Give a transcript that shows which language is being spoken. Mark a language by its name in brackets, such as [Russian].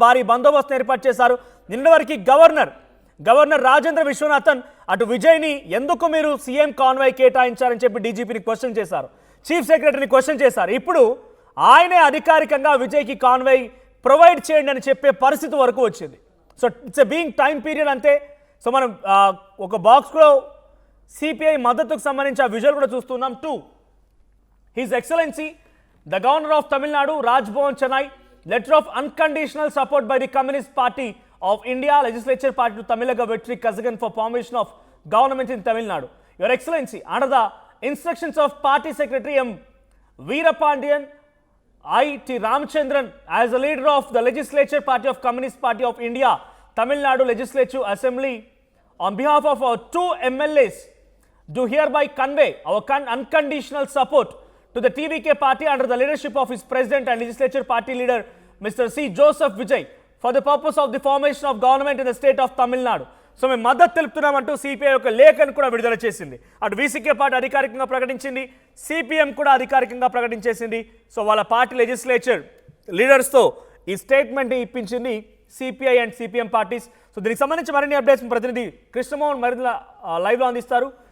[Telugu] భారీ బందోబస్తు ఏర్పాటు చేశారు. నిన్న వరకు గవర్నర్ రాజేంద్ర విశ్వనాథన్ అటు విజయ్ని ఎందుకు మీరు సీఎం కాన్వాయ్ కేటాయించారని చెప్పి డీజీపీని క్వశ్చన్ చేశారు, చీఫ్ సెక్రటరీని క్వశ్చన్ చేశారు. ఇప్పుడు ఆయనే అధికారికంగా విజయ్కి కాన్వాయ్ ప్రొవైడ్ చేయండి అని చెప్పే పరిస్థితి వరకు వచ్చింది. So [English] it's a being time period [Telugu] అంతే. సో మనం ఒక బాక్స్లో సిపిఐ మద్దతుకు సంబంధించి ఆ విజువల్ కూడా చూస్తున్నాం. [English] 2, His Excellency, the Governor of Tamil Nadu, Raj Bhavan, Chennai, letter of unconditional support by the Communist Party of India, Legislature Party to Tamilaga Vetri Kazagan for formation of government in Tamil Nadu. Your Excellency, under the instructions of Party Secretary M. Veerapandiyan, I.T. Ramchandran, as the leader of the Legislature Party of Communist Party of India, Tamil Nadu Legislative Assembly, on behalf of our 2 MLAs, do hereby convey our unconditional support to the TVK party under the leadership of his president and legislature party leader Mr. C. Joseph Vijay for the purpose of the formation of government in the state of Tamil Nadu. [Telugu] So మేము మద్దతు తెలుపుతున్నామంటూ CPI ఒక లేఖను కూడా విడుదల చేసింది. అటు VCK party అధికారికంగా ప్రకటించింది, సిపిఎం కూడా అధికారికంగా ప్రకటించేసింది. సో వాళ్ళ పార్టీ లెజిస్లేచర్ లీడర్స్తో ఈ స్టేట్మెంట్ని ఇప్పించింది CPI and CPM parties. So దీనికి సంబంధించి మరిన్ని అప్డేట్స్ ప్రతినిధి కృష్ణమోహన్ మరింత లైవ్లో అందిస్తారు.